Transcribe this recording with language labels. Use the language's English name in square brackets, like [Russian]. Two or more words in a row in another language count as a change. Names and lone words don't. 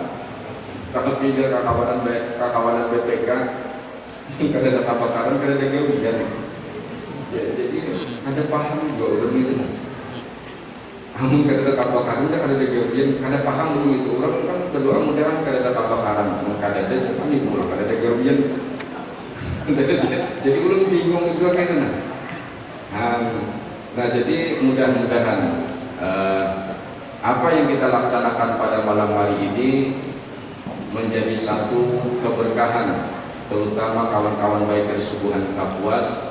[Banjar] Kalau pikir kakawanan BPK kada ada kebakaran, kada ada hujan. Ya, jadi kada paham juga orang itu. Amun kada ada kebakaran, kada ada hujan, kada paham dulu itu. Orang kan berdoa mudah-mudahan kada ada kebakaran, kada ada sepan itu, kada ada hujan. [Indonesian] Jadi orang bingung juga kayak mana. Nah, jadi mudah-mudahan apa yang kita laksanakan pada malam hari ini menjadi satu keberkahan, terutama kawan-kawan baik dari subuhan Kapuas.